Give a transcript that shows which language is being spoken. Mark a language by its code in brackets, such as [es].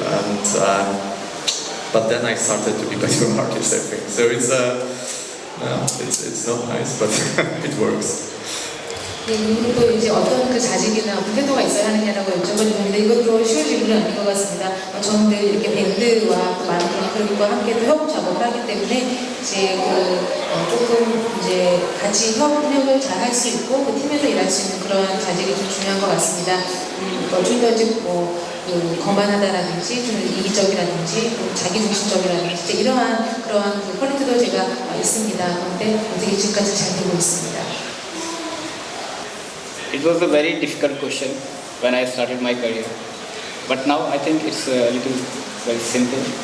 [en] And but then I started to be better artist, I think. So It's not nice, but it works. [ko] 네, 또 이제 어떤 그 자질이나 어떤 태도가 있어야 하느냐라고 여쭤보는데 이것도 쉬운 질문은 아닌 것 같습니다. 저는 늘 이렇게 밴드와 또 많은 그룹과 함께 또 협업 작업을 하기 때문에 이제 조금 이제 같이 협력을 잘 할 수 있고 그 팀에서 일할 수 있는 그런 자질이 좀 중요한 것 같습니다. 좀 더 이제 거만하다라든지 좀 이기적이라든지 또 자기중심적이라든지 이제 이러한 그러한 그 퀄리티도 제가 있습니다. 그런데 어떻게 지금까지 잘 되고 있습니다. [en] It was a very difficult question when I started my career, but now I think it's a little very simple.